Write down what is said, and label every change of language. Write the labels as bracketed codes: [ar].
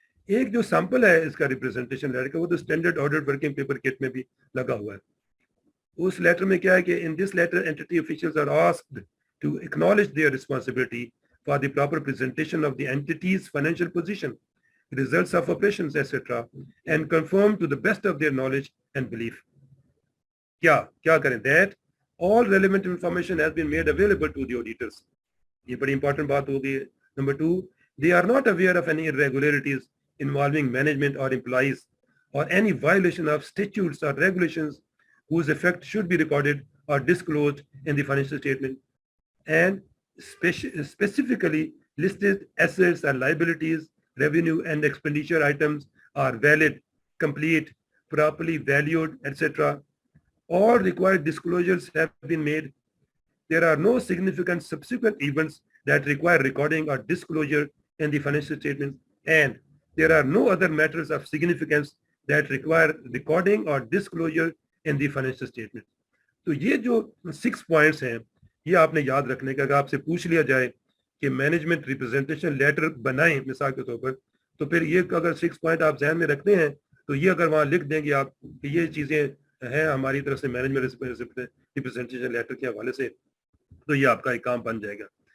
[hi] एक जो सैंपल है इसका रिप्रेजेंटेशन लेटर का वो तो standard audit working paper kit में भी लगा हुआ है। उस लेटर में क्या है कि [en] In this letter entity officials are asked to acknowledge their responsibility for the proper presentation of the entity's financial position, results of operations etcetera and confirm to the best of their knowledge and belief. [hi] क्या करें, [en] That all relevant information has been made available to the auditors. [hi] ये बड़ी important बात होगी। [en] Number 2, they are not aware of any irregularities involving management or employees or any violation of statutes or regulations whose effect should be recorded or disclosed in the financial statement, and specifically listed assets and liabilities, revenue and expenditure items are valid, complete, properly valued, etc. All required disclosures have been made. There are no significant subsequent events that require recording or disclosure in the financial statement, and there are no other matters of significance that require recording or disclosure in the financial statement. [hi] तो ये जो 6 points हैं ये आपने याद रखने का। अगर आपसे पूछ लिया जाए कि मैनेजमेंट रिप्रेजेंटेशन लेटर बनाएं मिसाल के तौर पर, तो फिर ये अगर 6 पॉइंट आप ध्यान में रखते हैं तो ये अगर वहाँ लिख देंगे आप कि ये चीज़ें हैं हमारी तरफ से मैनेजमेंट रिप्रेजेंटेशन लेटर के हवाले से, तो ये आपका एक काम बन जाएगा।